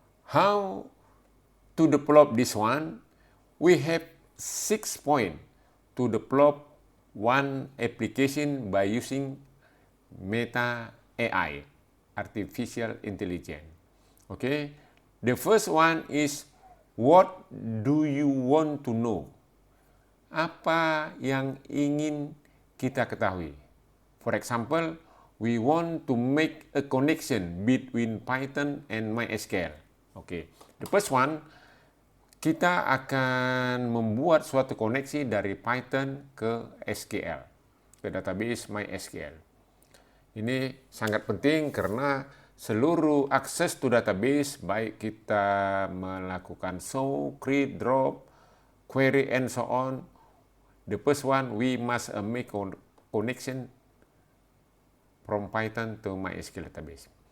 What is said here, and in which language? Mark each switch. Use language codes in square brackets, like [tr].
[en] How to develop this one? We have 6 points to develop one application by using Meta AI, artificial intelligence. Okay. The first one is, what do you want to know? [id] Apa yang ingin kita ketahui? [en] For example, we want to make a connection between Python and MySQL. Okay. The first one, [id] kita akan membuat suatu koneksi dari Python ke SQL, ke database MySQL. Ini sangat penting karena seluruh akses [en] to database, [id] baik kita melakukan [en] show, create, drop, query, and so on, the first one, we must make connection from Python to MySQL database.